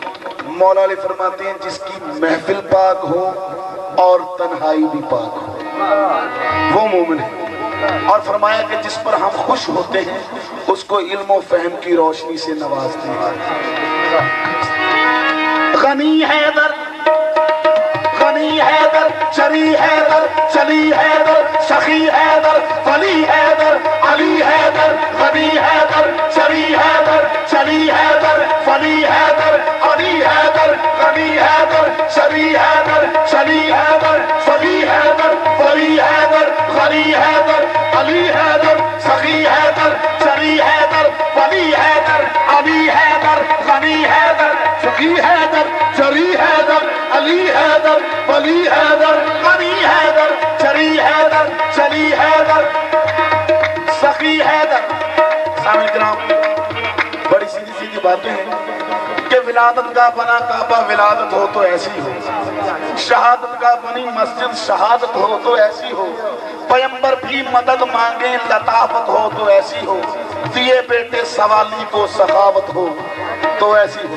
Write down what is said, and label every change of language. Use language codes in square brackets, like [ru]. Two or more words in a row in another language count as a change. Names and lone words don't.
[ur] مولا علی فرماتے ہیں جس کی محفل پاک ہو اور تنہائی بھی پاک ہو، وہ مومن ہے. اور فرمایا کہ جس پر ہم خوش ہوتے ہیں اس کو علم و فہم کی روشنی سے نوازتے ہیں. غنی حیدر، غنی حیدر، چری حیدر، چلی حیدر، سخی حیدر، ولی حیدر، علی حیدر، غنی حیدر، چری حیدر، چلی حیدر، ولی حیدر، علی حیدر، غنی حیدر، چری حیدر، چلی حیدر، ولی حیدر، ولی حیدر، غنی حیدر، علی حیدر، سخی حیدر، چری حیدر، ولی حیدر، علی حیدر، غنی حیدر، سخی حیدر، چری حیدر، علی حیدر، ولی حیدر، غنی حیدر، چری حیدر، چلی حیدر، سخی حیدر. سامعین کرام، بڑی سیدھی سیدھی باتیں ہیں کہ ولادت کا بنا کعبہ ولادت ہو تو ایسی ہو، شہادت کا بنی مسجد شہادت ہو تو ایسی ہو، پیمبر بھی مدد مانگے لطافت ہو تو ایسی ہو، دیے بیٹے سوالی کو سخاوت ہو تو ایسی ہو.